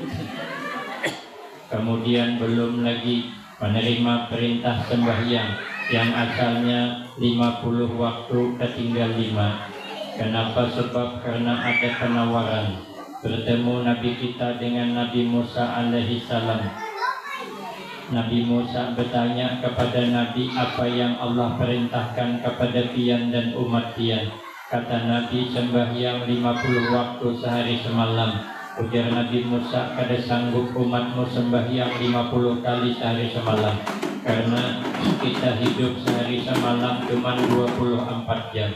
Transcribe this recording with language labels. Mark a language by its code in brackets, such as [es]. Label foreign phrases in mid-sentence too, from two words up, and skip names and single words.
[id] Kemudian belum lagi menerima perintah sembahyang yang asalnya 50 waktu ketinggal 5. Kenapa? Sebab karena ada penawaran bertemu Nabi kita dengan Nabi Musa [ar] alaihi salam. [id] Nabi Musa bertanya kepada Nabi, apa yang Allah perintahkan kepada pian dan umat pian? Kata Nabi, sembahyang 50 waktu sehari semalam. Ujar Nabi Musa, kada sanggup umatmu sembahyang 50 kali sehari semalam, karena kita hidup sehari semalam cuma 24 jam.